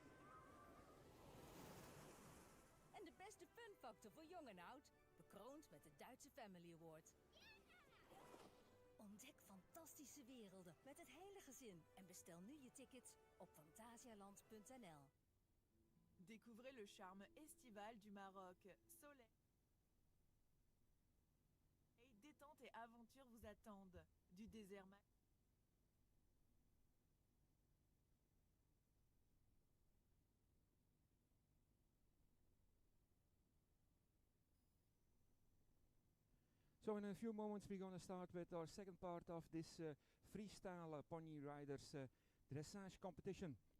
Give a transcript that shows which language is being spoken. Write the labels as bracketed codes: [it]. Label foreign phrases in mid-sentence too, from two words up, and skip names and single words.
[nl] En de beste funfactor voor jong en oud, bekroond met de Duitse Family Award. Ontdek fantastische werelden met het hele gezin en bestel nu je tickets op fantasialand.nl. [fr] Découvrez le charme estival du Maroc. Soleil, détente et aventure vous attendent. Du désert [en] So in a few moments we're going to start with our second part of this freestyle pony riders dressage competition.